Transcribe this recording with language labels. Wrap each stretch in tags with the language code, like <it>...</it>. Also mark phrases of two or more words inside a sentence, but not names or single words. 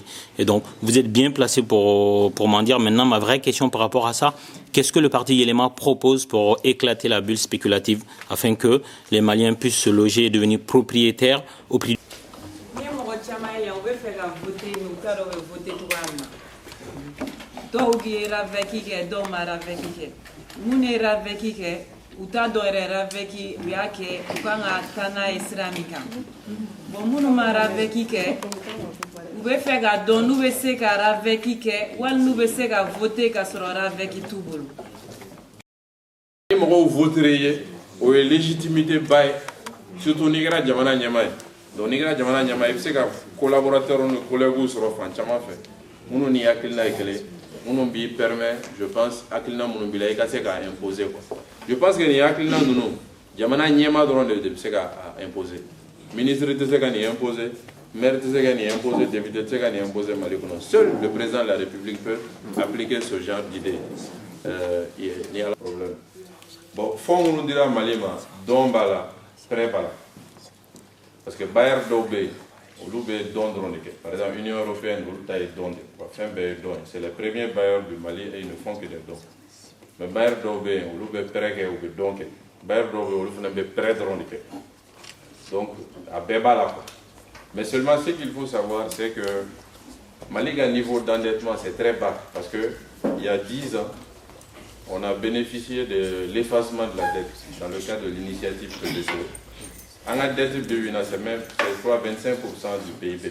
<fr>Et donc, vous êtes bien placé pour m'en dire. Maintenant, ma vraie question par rapport à ça, qu'est-ce que le parti Élément propose pour éclater la bulle spéculative afin que les Maliens puissent se loger et devenir propriétaires au prix...</fr> <bm>uta dɔ yɛrɛ raveki u y'a kɛ u kan ka taa n'a ye sira min kan bon minnu ma raveki kɛ u bɛ fɛ ka dɔn n'u bɛ se ka raveki kɛ wali n'u bɛ se ka voter ka sɔrɔ raveki t'u bolo. Ni mɔgɔw voter ye o ye légitimité ba ye surtout n'i kɛra jamana ɲɛmaa ye donc n'i kɛra jamana ɲɛmaa ye i bɛ se ka collaborateur ni collègues sɔrɔ fan caman fɛ minnu ni hakilina ye kelen minnu b'i</bm> <fr>permet je pense</fr> <bm>hakilina minnu b'i la i ka se k'a</bm> <fr>imposer quoi. Je pense que</fr> <bm>ni hakilina ninnu jamana ɲɛmaa dɔrɔn de bɛ se ka imposer ministre tɛ se ka nin imposer maire tɛ se ka nin imposer député tɛ se ka nin imposer Mali kɔnɔ</bm> <fr>seul le président de la République peut appliquer ce genre d'idée il y a le problème bon</fr> <bm>fond minnu dira Mali ma dɔn b'a la prêt b'a la</bm> <fr>parce que bailleur</fr> <bm>dɔw bɛ yen olu bɛ dɔn dɔrɔn de kɛ</bm> <fr>par exemple Union européenne</fr> <bm>olu ta ye dɔn de fɛn bɛɛ ye dɔn</bm> <fr>c'est les premiers bailleurs du Mali et ils ne font que des dons. Mais bailleur</fr> <bm>dɔw bɛ yen olu bɛ prêt kɛ u bɛ dɔn kɛ bailleur dɔw bɛ yen olu fana bɛ prêt dɔrɔn de kɛ donc a bɛɛ b'a la</bm> <fr>quoi mais seulement ce qu'il faut savoir c'est que Mali ka niveau d'endettement c'est très bas parce que il y a 10 ans on a bénéficié de l'effacement de la dette dans le cadre de l'initiative PDCO. En la dette de l'UNA c'est même je crois 25% du PIB.</fr>